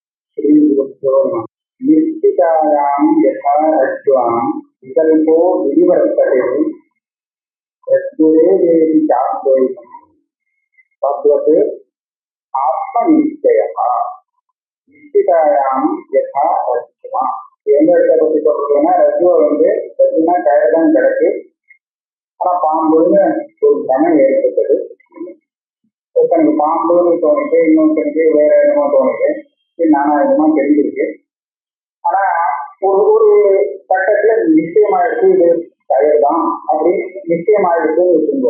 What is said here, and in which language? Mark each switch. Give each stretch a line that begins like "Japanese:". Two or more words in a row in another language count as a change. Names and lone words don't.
Sanskrit: निश्चितायां यथा रज्ज्वां विकल्पो विनिवर्तते रज्जुरे देहि चाद्वैतं तद्वत् आत्मनिश्चयः। निश्चितायां यथा रज्ज्वा
Tamil: எந்த இடத்தை பற்றி சொல்றதுன்னா ரஜுவை ரஜுனா கயதான் கிடக்கு. ஆனா பாம்புன்னு ஒரு கணம் ஏற்பட்டது. ஒருத்தனுக்கு பாம்புன்னு தோணிட்டு இன்னொருத்தனுக்கு வேற இடமா தோணிட்டு நானா இடமா தெரிஞ்சிருக்கு. ஆனா ஒரு கட்டத்துல நிச்சயமாயிடுச்சு இது கயதான் அப்படின்னு நிச்சயமாயிடுச்சுன்னு வச்சுக்கோ.